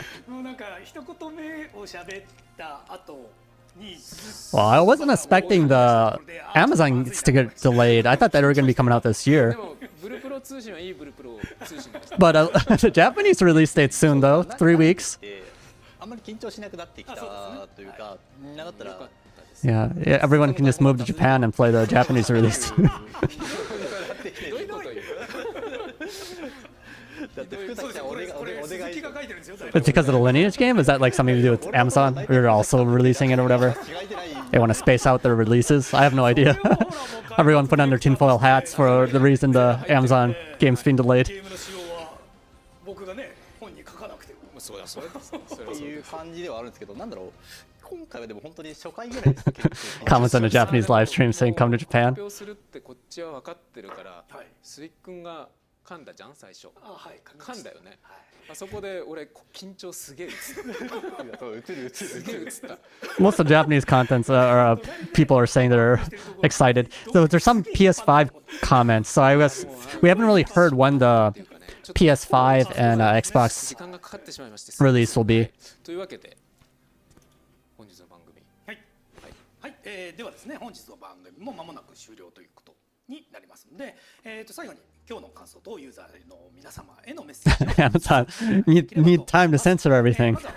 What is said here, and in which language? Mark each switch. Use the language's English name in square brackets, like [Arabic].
[Japanese] もうなんか一言目を喋った後に。 [English] Well, I wasn't expecting the Amazon to get delayed. I thought that they were going to be coming out this [Japanese] で [English] year. [Japanese] もブルプロ通信はいいブルプロ通信でした。 [English] But the Japanese release date's soon, though. 3 weeks. [Japanese] あんまり緊張しなくなってきたというか、なかったら [English] Yeah, everyone can just move to Japan and play the Japanese release. [Japanese] どういうこと言う？だって福崎さんこれお願い鈴木が書いてるんですよ。 [English] It's because of the lineage game? Is that like something to do with Amazon? We're also releasing it or whatever? [Japanese] 違いてない [English] They want to space out their releases? I have no idea. Everyone put on their tinfoil hats for the reason the Amazon game's being delayed. [Japanese] ゲームの仕様は僕がね本に書かなくても。そうだそうだそれってはそういうです感じではあるんですけど、なんだろう、今回はでも本当に初回ぐらいですけど [English] Comments on a Japanese live stream saying come to Japan. [Japanese] 発表するってこっちは分かってるから、はいスイ君が噛んだじゃん最初。あ、はい、書きました噛んだよね。あそこで俺緊張すげえ映ったそう映るすげえ映った。 [English] Most of the Japanese contents people are saying they're excited. So there's some PS5 comments. So I guess we haven't really heard when the PS5 and Xbox [Japanese] 時間がかかってしまいまして [English] release will be. [Japanese] というわけで本日の番組はい、はい、ではですね本日の番組も間もなく終了ということになりますので、最後に今日の感想とユーザーの皆様へのメッセージを [English] Amazon need time to censor everything.